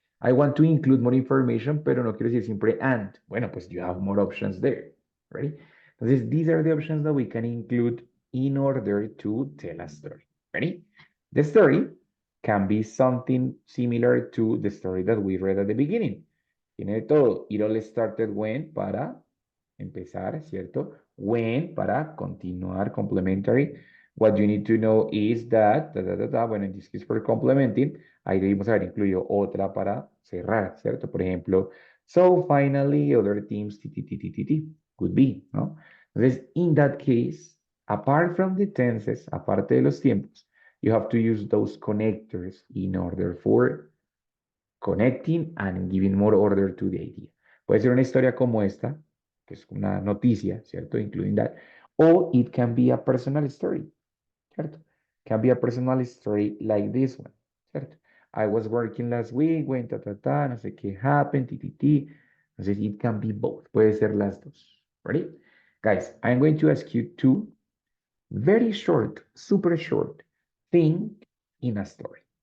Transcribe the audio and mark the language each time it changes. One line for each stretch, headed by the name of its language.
English: I want to include more information,
Spanish: pero no quiero decir siempre
English: and.
Spanish: Bueno, pues
English: you have more options there, right? Entonces, these are the options that we can include in order to tell a story, ready? The story can be something similar to the story that we read at the beginning.
Spanish: Tiene de todo.
English: It all started when
Spanish: para empezar, ¿cierto?
English: When
Spanish: para continuar,
English: complementary. What you need to know is that, bueno, en this case for complementing,
Spanish: ahí debimos haber incluido otra para cerrar, ¿cierto? Por ejemplo,
English: so finally other teams, could be, ¿no? Entonces, in that case, apart from the tenses,
Spanish: aparte de los tiempos,
English: you have to use those connectors in order for connecting and giving more order to the idea.
Spanish: Puede ser una historia como esta, que es una noticia, ¿cierto?
English: Including that. Or it can be a personal story, ¿cierto? Can be a personal story like this one, ¿cierto? I was working last week, when
Spanish: no sé qué
English: happened, Entonces, it can be both.
Spanish: Puede ser las dos.
English: Ready? Guys, I'm going to ask you two very short, super short, think in a story.